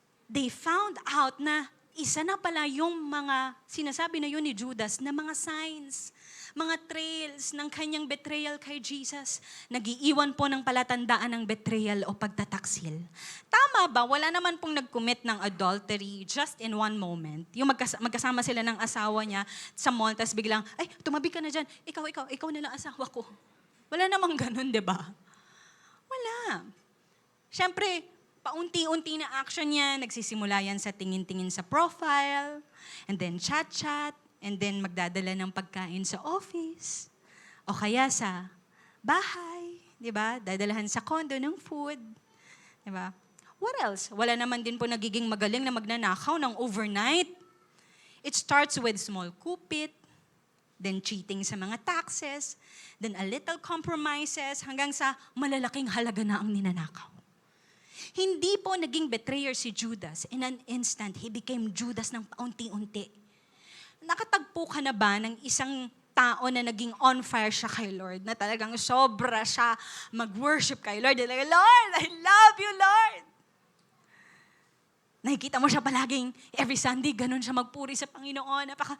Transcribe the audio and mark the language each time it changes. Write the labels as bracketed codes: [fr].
[tl] They found out na isa na pala yung mga sinasabi na yun ni Judas na mga signs, mga trails ng kanyang betrayal kay Jesus. Nag-iiwan po ng palatandaan ng betrayal o pagtataksil. Tama ba? Wala naman pong nag-commit ng adultery [en] just in one moment. [tl] Yung magkasama sila ng asawa niya sa mall, tas biglang, ay, tumabi ka na dyan. Ikaw na lang asawa ko. Wala namang ganun, di ba? Wala. Siyempre, paunti-unti na action niya, nagsisimula yan sa tingin-tingin sa profile, and then chat-chat, and then magdadala ng pagkain sa office, o kaya sa bahay, di ba? Dadalahan sa condo ng food, di ba? [en] What else? [tl] Wala naman din po nagiging magaling na magnanakaw ng overnight. [en] It starts with small kupit, then cheating sa mga taxes, then a little compromises, [tl] hanggang sa malalaking halaga na ang ninanakaw. Hindi po naging betrayer si Judas. [en] In an instant, he became Judas ng paunti-unti. [tl] Nakatagpo ka na ba ng isang tao na naging on fire siya kay Lord, na talagang sobra siya mag-worship kay Lord? [en] Lord, I love you, Lord! [tl] Nakikita mo siya palaging, every Sunday, ganun siya magpuri sa Panginoon.